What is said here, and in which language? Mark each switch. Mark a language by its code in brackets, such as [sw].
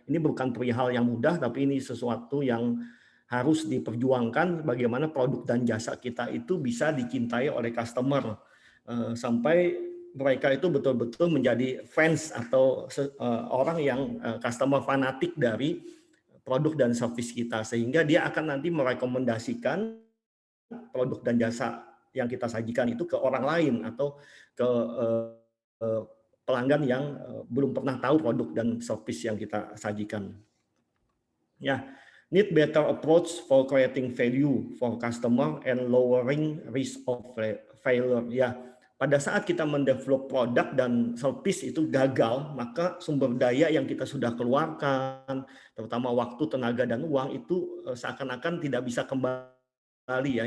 [id] Ini bukan perihal yang mudah, tapi ini sesuatu yang harus diperjuangkan bagaimana produk dan jasa kita itu bisa dicintai oleh customer sampai mereka itu betul-betul menjadi fans atau orang yang customer fanatik dari produk dan service kita sehingga dia akan nanti merekomendasikan produk dan jasa yang kita sajikan itu ke orang lain atau ke pelanggan yang belum pernah tahu produk dan service yang kita sajikan. [en] Ya, need better approach for creating value for customer and lowering risk of failure. [id] Ya, pada saat kita mendevelop produk dan service itu gagal, maka sumber daya yang kita sudah keluarkan, terutama waktu, tenaga dan uang itu seakan-akan tidak bisa kembali ya.